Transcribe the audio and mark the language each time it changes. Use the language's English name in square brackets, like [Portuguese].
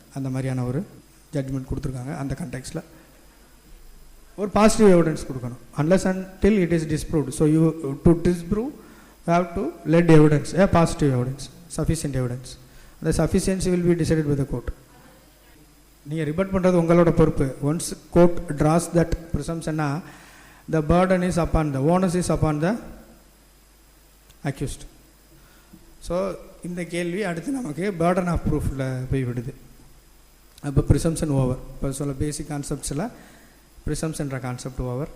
[Tamil] அந்த மாதிரியான ஒரு ஜட்ஜ்மெண்ட் கொடுத்துருக்காங்க. அந்த கண்டெக்ஸ்டில் ஒரு பாசிட்டிவ் எவிடன்ஸ் கொடுக்கணும். [English] Unless until it is disproved. So you to disprove you have to let evidence, a positive evidence, sufficient evidence. அந்த sufficiency will be decided by the court. [Tamil] நீங்கள் rebut பண்ணுறது உங்களோட பொறுப்பு. [English] Once court draws that ப்ரிசம்ஷன்னா the burden is upon the onus is upon the accused. [Tamil] So இந்த கேள்வி அடுத்து நமக்கு burden of proofல போய் விடுது. அப்போ ப்ரிசம்ஷன் ஓவர். இப்போ சொல்ல பேசிக் கான்செப்ட்ஸில் ப்ரிசம்ஷன்ற கான்செப்ட் ஓவர்.